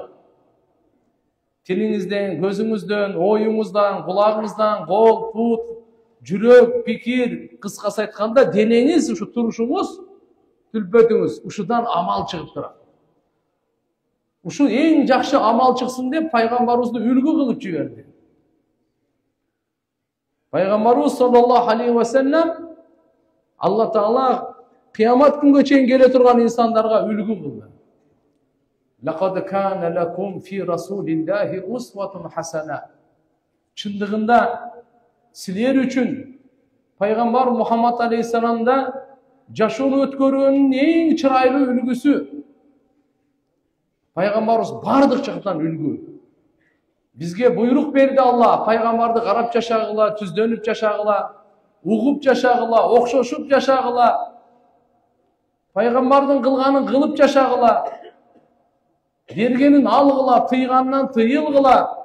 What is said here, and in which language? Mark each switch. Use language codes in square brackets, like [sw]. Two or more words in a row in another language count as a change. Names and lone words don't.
[ky] Тилиңизден, көзүңүздөн, оюңуздан, кулагыңыздан, кол, пут, жүрөк, пикир, кыскасы айтканда денеңиз, ушу турушуңуз, түлпөтүңүз, ушудан амал чыгып турат. Ушу эң жакшы амал чыксын деп пайгамбарыбызды үлгү кылып жиберди. Пайгамбарыбыз [ar] صلى الله عليه وسلم [ky] Алла Таала кыямат күнгө чейин келе турган инсандарга үлгү кылды. [ar] لقد كان لكم في رسول الله أسوة حسنة. [ky] Чындыгында силер үчүн пайгамбар Мухаммад алейхиссаламда жашоону өткөргөнүн эң чырайлуу үлгүсү. Пайгамбарыбыз бардык жактан үлгү. Бизге буйрук берди Алла, пайгамбарды карап жашагыла, түздөнүп жашагыла, угуп жашагыла, окшошуп жашагыла, пайгамбардын кылганын кылып жашагыла, бергенин алгыла, тыйганынан тыйылгыла.